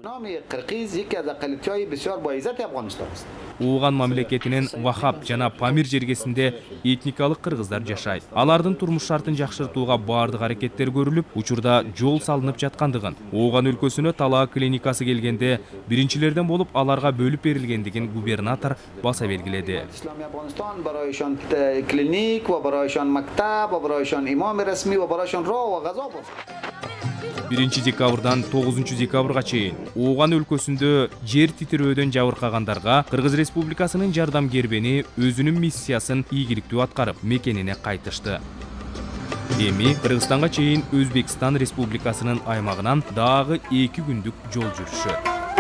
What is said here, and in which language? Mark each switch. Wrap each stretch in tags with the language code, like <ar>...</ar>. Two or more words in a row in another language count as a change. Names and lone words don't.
<ky>Ооган мамлекетинин Вахап жана Памир жергесинде этникалык кыргыздар жашайт. Алардын турмуш шартын жакшыртууга баардык аракеттер көрүлүп, учурда жол салынып жаткандыгын, Ооган өлкөсүнө талаа клиникасы келгенде биринчилерден болуп аларга бөлүп берилгендигин губернатор баса белгиледи.</ky> <fa>اسلامی افغانستان برایشان کلینیک و برایشان مکتب و برایشان امام رسمی و برایشان راه و غذا بود.</fa> <ky>1 декабрдан 9 декабрга чейин Ооган өлкөсүндө жер титирөөдөн жабыркагандарга Кыргыз Республикасынын жардам кербени өзүнүн миссиясын ийгиликтүү аткарып, мекенине кайтышты. Эми Кыргызстанга чейин Өзбекстан Республикасынын аймагынан дагы 2 күндүк жол жүрүшү.</ky>